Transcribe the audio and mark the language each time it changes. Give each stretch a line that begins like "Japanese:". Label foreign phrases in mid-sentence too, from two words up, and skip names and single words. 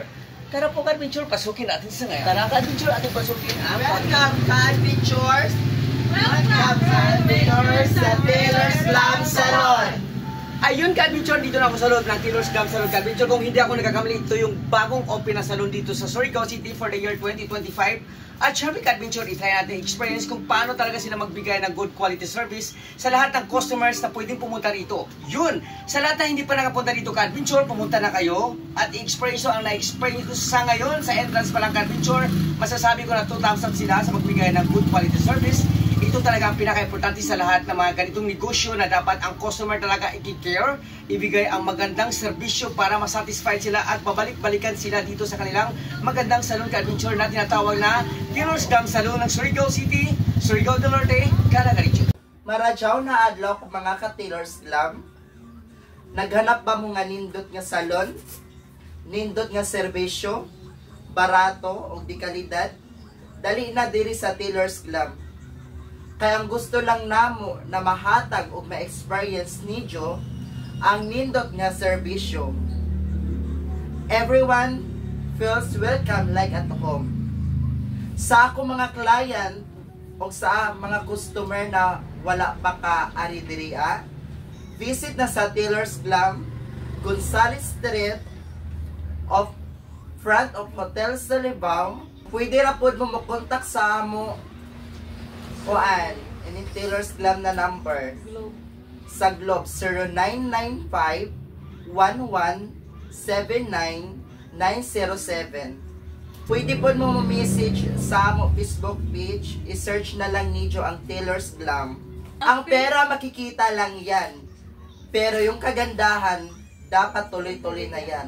Filipino: Tara po, Adventure, pasukin natin sa ngayon. Tara, Adventure, ating pasukin. Welcome, Adventures! Welcome sa Tilos Glam Salon! Ayun, Adventure, dito na ako sa loob ng Tilos Glam Salon, Adventure. Kung hindi ako nagkakamali, ito yung bagong open na salon dito sa Surigao City
English: for the year 2025.
Filipino: At syempre, Adventure, itry natin experience kung paano talaga sila magbigay ng
English: good quality service
Filipino: sa lahat ng customers na pwedeng pumunta rito. Yun! Sa lahat na hindi pa nakapunta dito, Adventure, pumunta na kayo at i-experience ang na-experience ko sa ngayon sa entrance pa lang, Adventure. Masasabi ko na 2,000 sila sa magbigay ng
English: good quality service.
Filipino: Ito talaga ang pinaka-importante sa lahat ng mga ganitong negosyo na dapat ang customer talaga i-care, ibigay ang magandang serbisyo para masatisfied sila at babalik-balikan sila dito sa kanilang magandang salon, Adventure, na tinatawag na Tilos Glam Salon ng Surigao City, Surigao del Norte, Calagario.
Cebuano: Maradyaw na adlaw kung mga ka-Tilos Glam. Naghanap ba mo nga nindot nga salon? Nindot nga serbisyo? Barato o di kalidad? Dali na diri sa Tilos Glam. Kaya ang gusto lang namo na mahatag o ma-experience ninyo ang nindot nga serbisyo.
English: Everyone feels welcome like at home.
Cebuano: Sa ako mga client o sa mga customer na wala pa ka ari diriya, visit na sa Tilos Glam, Gonzales Street of front of Hotel Salibao. Pwede ra pod mo makontak sa amo kuan, ini Tilos Glam na number sa Globe 0995-1179-907. Pwede po mo message sa mo Facebook page, i-search na lang niyo ang Tilos Glam.
Filipino: Ang pera makikita lang yan, pero yung kagandahan dapat tuloy-tuloy na yan.